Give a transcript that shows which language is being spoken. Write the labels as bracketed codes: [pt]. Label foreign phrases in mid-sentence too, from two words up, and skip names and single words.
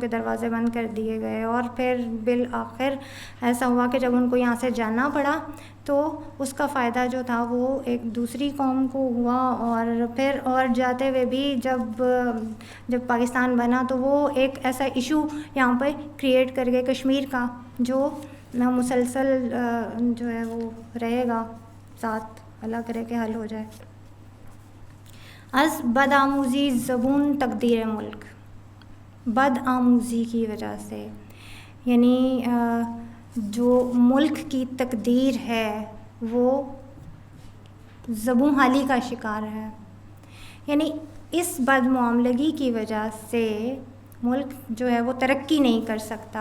[ur] کے دروازے بند کر دیے گئے، اور پھر بالآخر ایسا ہوا کہ جب ان کو یہاں سے جانا پڑا تو اس کا فائدہ جو تھا وہ ایک دوسری قوم کو ہوا، اور پھر اور جاتے ہوئے بھی جب پاکستان بنا تو وہ ایک ایسا ایشو یہاں پہ کریٹ کر گئے کشمیر کا، جو مسلسل جو ہے وہ رہے گا، ساتھ اللہ کرے کہ حل ہو جائے۔ [fa] از بد آموزی زبون تقدیر ملک، [ur] بد آموزی کی وجہ سے، یعنی جو ملک کی تقدیر ہے وہ زبوں حالی کا شکار ہے، یعنی اس بد معاملگی کی وجہ سے ملک جو ہے وہ ترقی نہیں کر سکتا۔